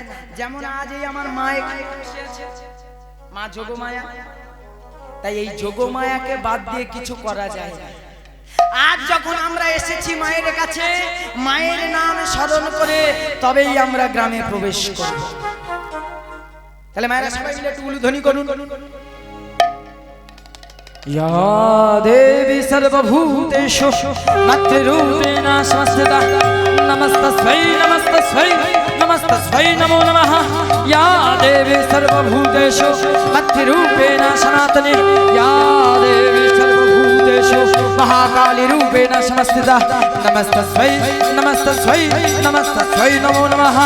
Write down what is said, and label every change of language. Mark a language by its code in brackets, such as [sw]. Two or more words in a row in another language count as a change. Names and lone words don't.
[bn] যেমন আজ এই আমার মা এখানে বসে আছে, মা যোগমায়া, তাই এই যোগমায়াকে বাদ দিয়ে কিছু করা যায় না। আজ যখন আমরা এসেছি মায়ের কাছে, মায়ের নাম স্মরণ করে তবেই আমরা গ্রামে প্রবেশ করব। তাহলে মায়েরা সবাই মিলে একটু উলুধ্বনি করুন। [sa] या देवी सर्वभूतेषु मध्यरूपेण संस्थिता नमस्तस्यै नमस्तस्यै नमस्तस्यै नमो नमः। या देवी सर्वभूतेषु मध्यरूपेण सनातनी, या देवी सर्वभूतेषु महाकाली रूपेण संस्थिता नमस्तस्यै नमस्तस्यै नमस्तस्यै नमो नमः।